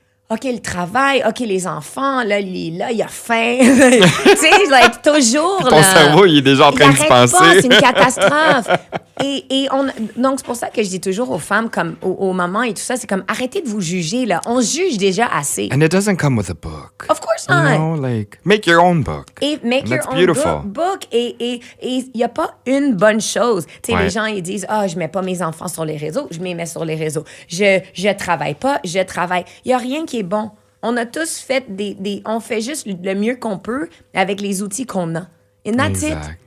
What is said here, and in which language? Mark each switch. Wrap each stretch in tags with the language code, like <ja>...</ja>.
<fr>OK, le travail, OK, les enfants, là, il a faim. Tu sais, toujours, ton cerveau, il est déjà en train de penser. Pas, c'est une catastrophe. Donc, c'est pour ça que je dis toujours aux femmes, comme aux mamans et tout ça, c'est comme, arrêtez de vous juger, là. On se juge déjà assez.</fr> <en>And it doesn't come with a book. Of course not. You know, like, make your own book. Et make your own book.</en> <fr>Et il n'y a pas une bonne chose. Tu sais, les gens, ils disent, je mets pas mes enfants sur les réseaux, je les mets sur les réseaux. Je travaille pas, je travaille. Il y a rien qui est bon. On a tous fait on fait juste le mieux qu'on peut avec les outils qu'on a.</fr> <en>And that's it.</en>